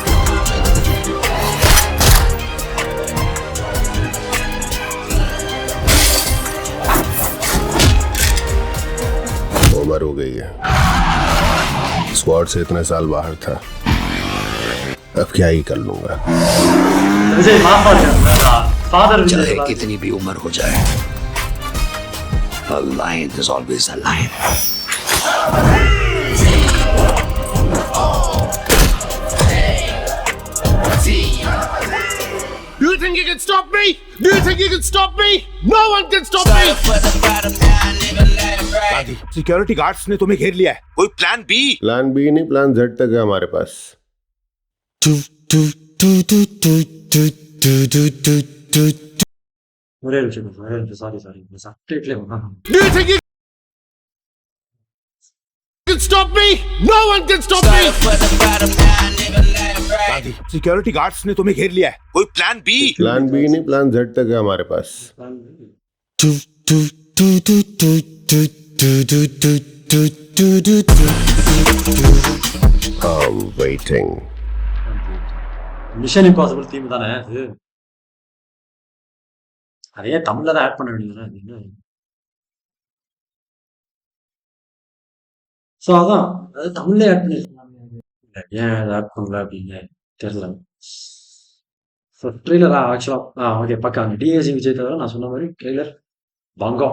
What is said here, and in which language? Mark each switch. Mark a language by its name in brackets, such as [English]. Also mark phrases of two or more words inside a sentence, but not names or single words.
[Hindi] उम्र हो गई है, स्क्वाड से इतने साल बाहर था, अब क्या ही कर लूंगा। [Tamil] விஜய் மாப்பா ஃபாதர் [Hindi] चाहे விஜய் कितनी भी उम्र हो जाए, [English] a lion is always a lion. Do you think you can stop me? Do you think you can stop me? No one can stop me. security guards [Hindi] ने तुम्हें घेर लिया है, कोई [English] plan B? plan B [Hindi] नहीं, [English] plan Z [Hindi] तक है हमारे पास। [Tamil] ஒரே நிமிஷம் சாரி சப்டைட்டிலே [English] Do you think you can stop me? No one can stop me. security guards [Hindi] ने तुम्हें घेर लिया है, कोई [English] plan B? plan B [Hindi] नहीं, [English] plan Z [Hindi] तक है हमारे पास। [English] I'm waiting. [Tamil] மிஷன் இம்பாசிபிள் தீம் தானே அது. அதையே தமிழ்ல தான் ஆட் பண்ண வேண்டியது. ஸோ அதான் அது தமிழ்லே ஆட் பண்ணிருக்கலாமே, ஏன் அதை ஆட் பண்ணல அப்படின்னு தெரியல. ஸோ ட்ரெய்லரா ஆக்சுவலாக ஓகே பக்கா அந்த டிஏசி விஜய் தவிர நான் சொன்ன மாதிரி ட்ரெய்லர் பங்கம்.